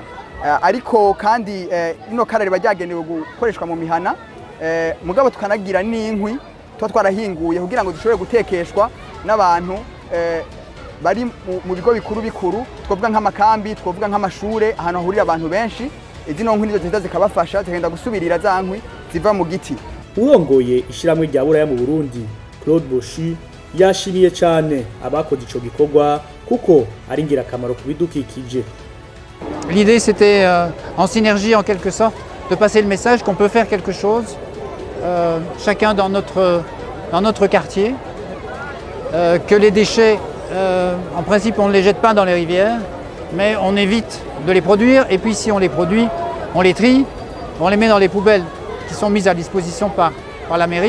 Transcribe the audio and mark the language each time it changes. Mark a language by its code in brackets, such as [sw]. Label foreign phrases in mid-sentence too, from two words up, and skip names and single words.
[rn] Ariko kandi ino kara riba ryagenewe gukoreshwa mu mihana, mugabo tukanagira n'inkwi twarahinguye kugira ngo dushobore gutekeshwa n'abantu bari mu bigo bikuru twovuga nk'amakambi, twovuga nk'amashure, ahantu hahurira abantu benshi. Izino nkwi nizo ziza zikabafasha zigenda gusubirira za nkwi ziva mu giti. Urongoye ishirahamwe rya buraya mu Burundi yashimiye cyane abakoze ico gikorwa kuko ari ngirakamaro ku bidukikije. [fr] L'idée c'était en synergie en quelque sorte de passer le message qu'on peut faire quelque chose chacun dans notre quartier, que les déchets en principe on ne les jette pas dans les rivières, mais on évite de les produire, et puis si on les produit, on les trie, on les met dans les poubelles qui sont mises à disposition par la mairie.